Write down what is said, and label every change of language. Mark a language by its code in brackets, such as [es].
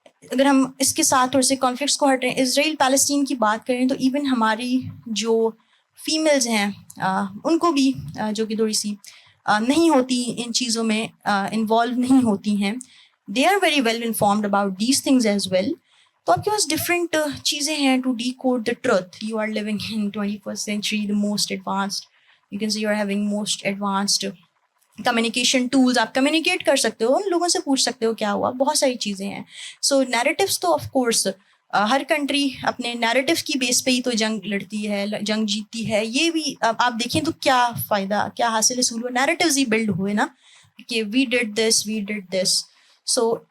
[ur] اگر ہم اس کے ساتھ تھوڑے سے کانفلکٹس کو ہٹیں, اسرائیل پیلسٹین کی بات کریں تو ایون ہماری جو فیمیلز ہیں ان کو بھی جو کہ تھوڑی سی نہیں ہوتی ان چیزوں میں انوالو نہیں ہوتی ہیں, [en] They are very well informed about these things as well. [ur] تو آپ کے پاس ڈفرینٹ چیزیں ہیں [en] To decode the truth. You are living in 21st century, the most advanced, you can say you are having most advanced communication tools. [ur] آپ communicate کر سکتے ہو, ان لوگوں سے پوچھ سکتے ہو کیا ہوا, بہت ساری چیزیں ہیں. سو نیریٹیوس تو آف کورس ہر کنٹری اپنے نیریٹیوس کی بیس پہ ہی تو جنگ لڑتی ہے, جنگ جیتتی ہے. یہ بھی آپ دیکھیں تو کیا فائدہ, کیا حاصل حصول ہوا, نیریٹیوز ہی بلڈ ہوئے نا کہ [en] We did this. [ur] سو